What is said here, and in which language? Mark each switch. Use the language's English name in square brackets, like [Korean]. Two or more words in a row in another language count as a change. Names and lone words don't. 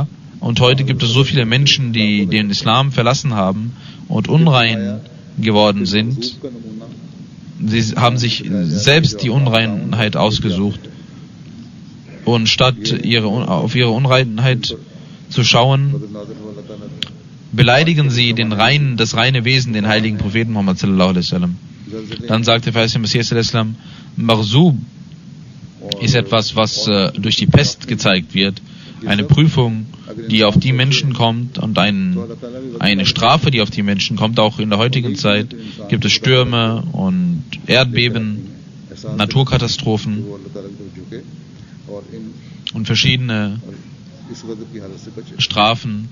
[German] Und heute gibt es so viele Menschen, die den Islam verlassen haben und unrein geworden sind. Sie haben sich selbst die Unreinheit ausgesucht. Und statt auf ihre Unreinheit zu schauen, beleidigen sie das reine Wesen, den heiligen Propheten Muhammad [Arabic] صلى الله عليه وسلم. [German] Dann sagte der verheißene Messias [Arabic] صلى الله عليه وسلم, [German] Marzub ist etwas, was durch die Pest gezeigt wird, eine Prüfung, die auf die Menschen kommt und eine Strafe, die auf die Menschen kommt. Auch in der heutigen Zeit gibt es Stürme und Erdbeben, Naturkatastrophen und verschiedene Strafen.